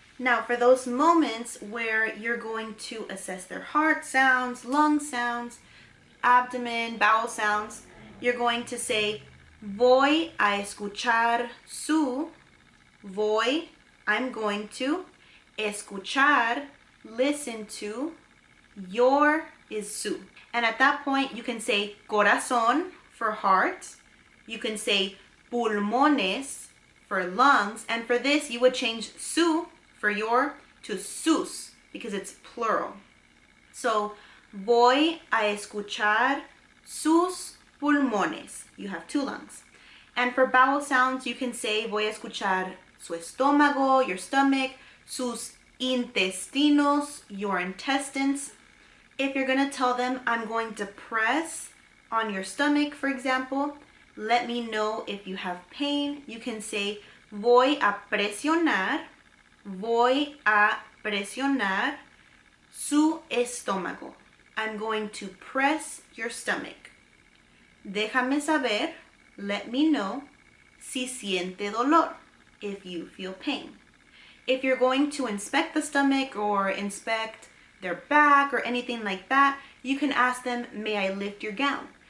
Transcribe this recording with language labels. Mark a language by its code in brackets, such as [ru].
[en] Now for those moments where you're going to assess their heart sounds, lung sounds, abdomen, bowel sounds, you're going to say [es] voy a escuchar su, voy, [en] I'm going to, escuchar, listen to, your is su. And at that point you can say corazón for heart, you can say pulmones for lungs, and for this you would change su for your to sus because it's plural. [es] So voy a escuchar sus pulmones. [en] You have 2 lungs. And for bowel sounds, you can say [es] voy a escuchar su estómago, [en] your stomach, [es] sus intestinos, [en] your intestines. If you're going to tell them, I'm going to press on your stomach, for example, let me know if you have pain. [es] You can say voy a presionar su estómago. [en] I'm going to press your stomach. [es] Déjame saber, [en] let me know, [es] si siente dolor, [en] if you feel pain. If you're going to inspect the stomach or inspect their back or anything like that, you can ask them, may I lift your gown?